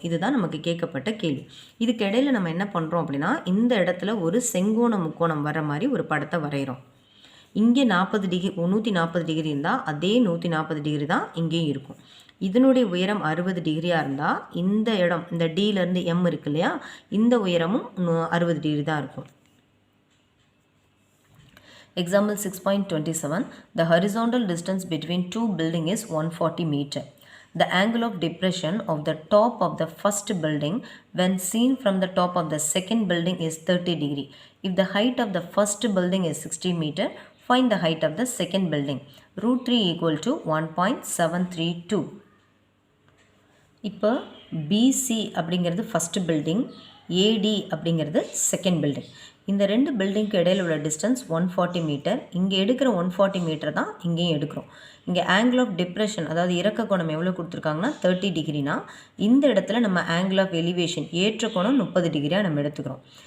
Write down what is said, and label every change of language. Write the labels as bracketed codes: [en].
[ta] இதுதான் நமக்கு கேட்கப்பட்ட கேள்வி. இதுக்கு இடையில நம்ம என்ன பண்ணுறோம் அப்படின்னா இந்த இடத்துல ஒரு செங்கோண முக்கோணம் வர மாதிரி ஒரு படத்தை வரைகிறோம். இங்கே 40 டிகிரி 140 டிகிரி இருந்தால் அதே 140 டிகிரி தான் இங்கேயும் இருக்கும். இதனுடைய உயரம் 60 டிகிரியாக இருந்தால் இந்த இடம் இந்த டியிலேருந்து எம் இருக்கு இல்லையா, இந்த உயரமும் 60 டிகிரி தான் இருக்கும். [en] Example 6.27. The horizontal distance between two buildings is 140 meter. The angle of depression of the top of the first building when seen from the top of the second building is 30 degree. If the height of the first building is 60 meter, find the height of the second building. √3 = 1.732. [ta] இப்போ PC அப்படிங்கிறது first building, ஏடி அப்படிங்கிறது second building. இந்த ரெண்டு பில்டிங்க்கு இடையில் உள்ள distance 140 metre. இங்கே எடுக்கிற 140 மீட்டர் தான் இங்கேயும் எடுக்கிறோம். இங்கே ஆங்கிள் ஆஃப் டிப்ரெஷன் அதாவது இறக்க கோணம் எவ்வளோ கொடுத்துருக்காங்கன்னா 30 டிகிரினா இந்த இடத்துல நம்ம ஆங்கிள் ஆஃப் எலிவேஷன் ஏற்ற கோணம் 30 டிகிரியாக நம்ம எடுத்துக்கிறோம்.